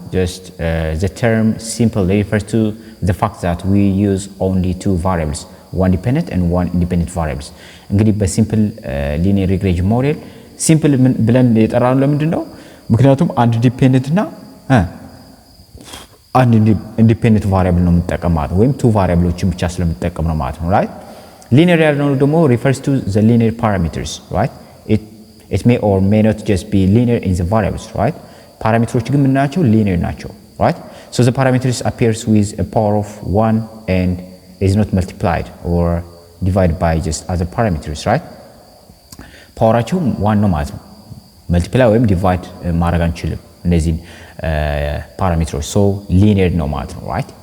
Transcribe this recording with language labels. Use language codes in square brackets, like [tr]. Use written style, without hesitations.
[en] Just the term simple refers to the fact that we use only two variables, one dependent and one independent variables. [am] እንግዲህ በሲምፕል linear regression ሞዴል ሲምፕል ብለን የጠራነው ለምንድን ነው? ምክንያቱም አንድ ዲፔንደንት እና አንድ ኢንዲፔንደንት ቫሪያብል ነው የምንጠቀማት ወይም two ቫሪያብሎችን ብቻ ስለምንጠቀም ነው ማለት ነው። right? [en] linear [am] ያልነው ደግሞ [en] refers to the linear parameters, right? It may or may not just be linear in the variables, right? [am] Parameters ግን ምናቸው linear ናቸው, right? [en] So the parameters appears with a power of 1 and is not multiplied or divided by just other parameters, right? [am] ፓወራቸው 1 ነው ማለት ነው። multiply ወይም divide ማድረግ አንችልም እነዚህን parameters. So linear ነው ማለት ነው, right?